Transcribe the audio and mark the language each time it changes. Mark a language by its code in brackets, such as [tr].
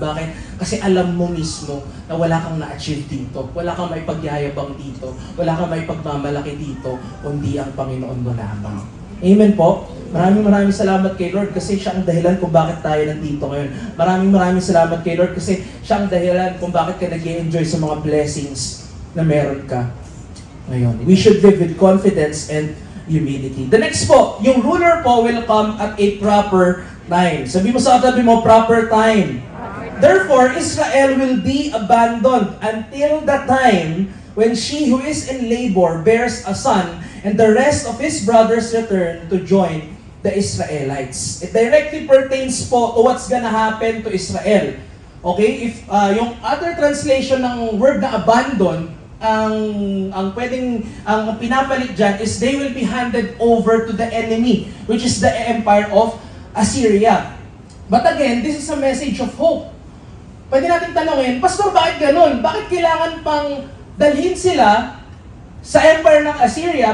[tl] Bakit? Kasi alam mo mismo na wala kang na-achieve dito, wala kang may pagyayabang dito, wala kang may pagmamalaki dito, kundi ang Panginoon mo lamang. Amen po? Maraming salamat kay Lord kasi siya ang dahilan kung bakit tayo nandito ngayon. Maraming salamat kay Lord kasi siya ang dahilan kung bakit ka nag-enjoy sa mga blessings na meron ka ngayon. [en] We should live with confidence and humility. The next po, yung ruler po will come at a proper time. [tl] Sabi mo sa katabi mo, [en] proper time. Therefore, Israel will be abandoned until the time when she who is in labor bears a son and the rest of his brothers return to join the Israelites. It directly pertains po to what's gonna happen to Israel. Okay? If yung other translation ng word na abandon, [tl] ang pinapalit dyan [en] is they will be handed over to the enemy, which is the empire of Assyria. But again, this is a message of hope. [tl] Pwede natin tanongin, Pastor, bakit ganun? Bakit kailangan pang dalhin sila sa empire ng Assyria?